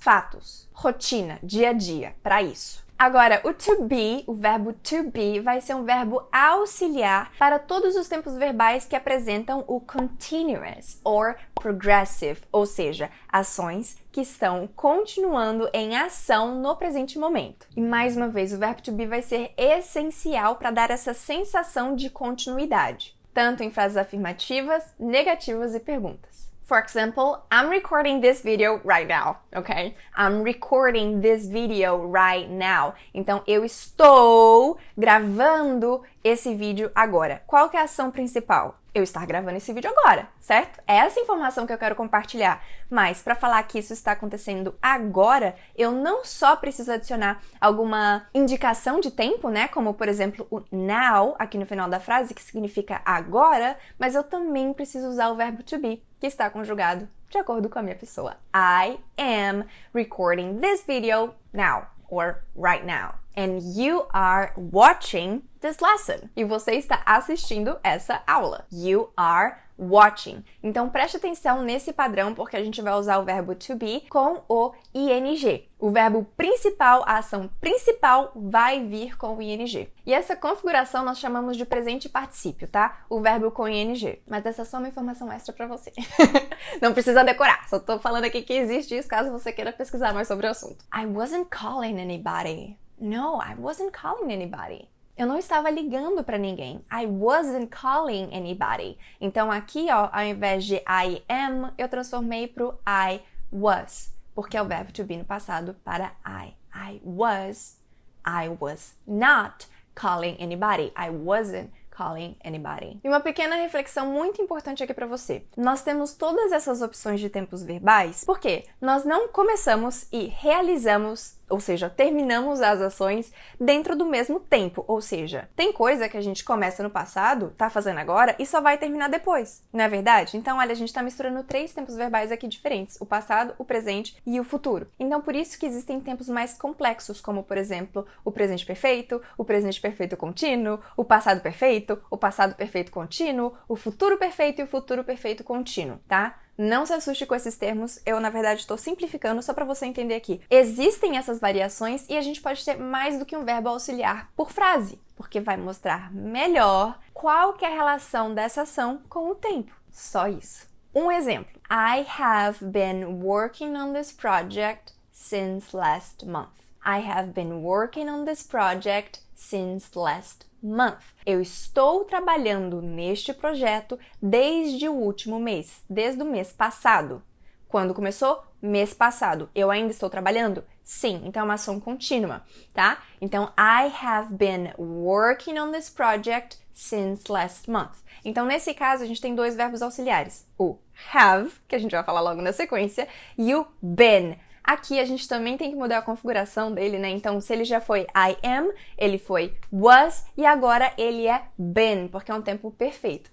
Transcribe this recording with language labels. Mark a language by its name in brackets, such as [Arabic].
[Portuguese] Fatos, rotina, dia a dia, para isso. Agora, o to be, o verbo to be, vai ser um verbo auxiliar para todos os tempos verbais que apresentam o [English] continuous or progressive, [Portuguese] ou seja, ações que estão continuando em ação no presente momento. E mais uma vez, o verbo to be vai ser essencial para dar essa sensação de continuidade, tanto em frases afirmativas, negativas e perguntas. [English] For example, I'm recording this video right now, okay? I'm recording this video right now. [Portuguese] Então, eu estou gravando esse vídeo agora. Qual que é a ação principal? Eu estar gravando esse vídeo agora, certo? É essa informação que eu quero compartilhar. Mas, para falar que isso está acontecendo agora, eu não só preciso adicionar alguma indicação de tempo, né? Como, por exemplo, o now, aqui no final da frase, que significa agora, mas eu também preciso usar o verbo to be, que está conjugado de acordo com a minha pessoa. [English] I am recording this video now, or right now. And you are watching this lesson. [Portuguese] E você está assistindo essa aula. [English] You are watching. [Portuguese] Então preste atenção nesse padrão, porque a gente vai usar o verbo to be com o ing. O verbo principal, a ação principal, vai vir com o ing. E essa configuração nós chamamos de presente particípio, tá? O verbo com ing. Mas essa é só uma informação extra pra você. Não precisa decorar, só tô falando aqui que existe isso caso você queira pesquisar mais sobre o assunto. [English] I wasn't calling anybody. No, I wasn't calling anybody. [Portuguese] Eu não estava ligando para ninguém. [English] I wasn't calling anybody. [Portuguese] Então aqui, ó, ao invés de I am, eu transformei pro I was, porque é o verbo to be no passado para I. [English] I was not calling anybody. I wasn't calling anybody. [Portuguese] E uma pequena reflexão muito importante aqui para você. Nós temos todas essas opções de tempos verbais porque nós não começamos e realizamos, ou seja, terminamos as ações dentro do mesmo tempo. Ou seja, tem coisa que a gente começa no passado, tá fazendo agora e só vai terminar depois. Não é verdade? Então, olha, a gente tá misturando 3 tempos verbais aqui diferentes. O passado, o presente e o futuro. Então, por isso que existem tempos mais complexos, como, por exemplo, o presente perfeito contínuo, o passado perfeito contínuo, o futuro perfeito e o futuro perfeito contínuo, tá? Não se assuste com esses termos, eu na verdade estou simplificando só para você entender aqui. Existem essas variações e a gente pode ter mais do que um verbo auxiliar por frase, porque vai mostrar melhor qual que é a relação dessa ação com o tempo. Só isso. Um exemplo. [English] I have been working on this project since last month. I have been working on this project since last month. [Portuguese] Eu estou trabalhando neste projeto desde o último mês, desde o mês passado. Quando começou? Mês passado. Eu ainda estou trabalhando? Sim, então é uma ação contínua, tá? Então, [English] I have been working on this project since last month. [Portuguese] Então, nesse caso, a gente tem 2 verbos auxiliares. O have, que a gente vai falar logo na sequência, e o been. Aqui a gente também tem que mudar a configuração dele, né? Então, se ele já foi I am, ele foi was e agora ele é been, porque é um tempo perfeito.